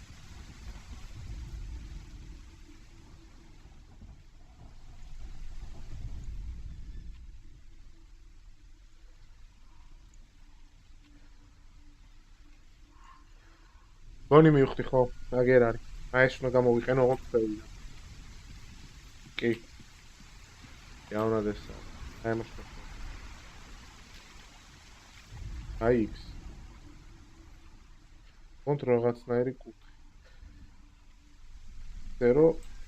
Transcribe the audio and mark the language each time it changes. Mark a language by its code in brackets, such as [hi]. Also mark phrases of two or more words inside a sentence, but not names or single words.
[ka] გონი მივხვდი ხო? აგერ არის. აი ეს უნდა გამოვიყენო ოღონდ ქვევიდან. [es] Okay. Ja, una de estas. Vamos a ver. AX. [ka] Contra რაღაცნაირი კუთხე. 0